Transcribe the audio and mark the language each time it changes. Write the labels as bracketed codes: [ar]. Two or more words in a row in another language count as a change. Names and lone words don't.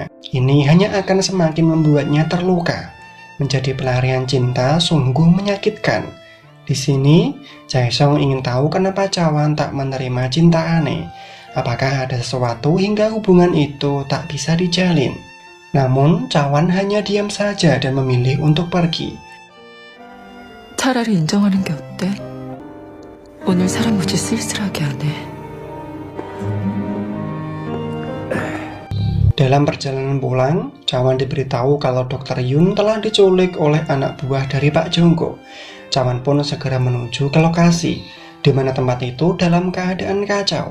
[id] Ini hanya akan semakin membuatnya terluka. Menjadi pelarian cinta sungguh menyakitkan. Di sini, Chaesong ingin tahu kenapa Cawan tak menerima cinta Ane. Apakah ada sesuatu hingga hubungan itu tak bisa dijalin? Namun, Cawan hanya diam saja dan memilih untuk pergi. [ko] 차라리 인정하는 게 어때? 오늘 사람 무지 쓸쓸하게 하네. [id] Dalam perjalanan pulang, Cawan diberitahu kalau Dr. Yun telah diculik oleh anak buah dari Pak Jonggo. Cawan pun segera menuju ke lokasi, di mana tempat itu dalam keadaan kacau.